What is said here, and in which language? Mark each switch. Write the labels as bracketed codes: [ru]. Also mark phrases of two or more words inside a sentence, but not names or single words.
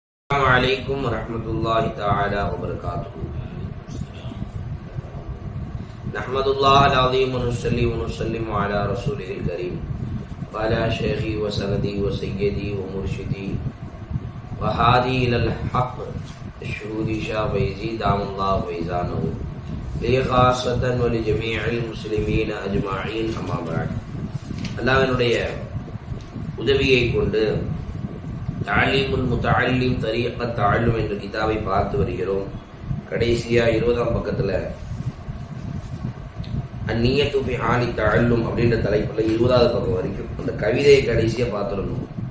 [ar] السلام عليكم ورحمة الله تعالى وبركاته. نحمد الله العظيم ونصلي ونسلم على رسوله الكريم وعلى شيخي وسندي وسيدي ومرشدي وهادي إلى الحق الشهودي شاه فيزي دام الله فيزانه لي خاصة ولجميع المسلمين أجمعين أما بعد. [ta] அல்லாஹ்வினுடைய உதவியை கொண்டு தாலீமுல் முத்தஅல்லிம் தரீகத் தஅல்லும் என்ற கிதாபை பார்த்து வருகிறோம். கடைசியா 20ஆம் பக்கத்துல அந்நியத்து ஃபி ஹாலி தஅல்லும் அப்படின்ற தலைப்புல 20ஆவது பக்கம் வரைக்கும் அந்த கவிதையை கடைசியா பார்த்துறணும்.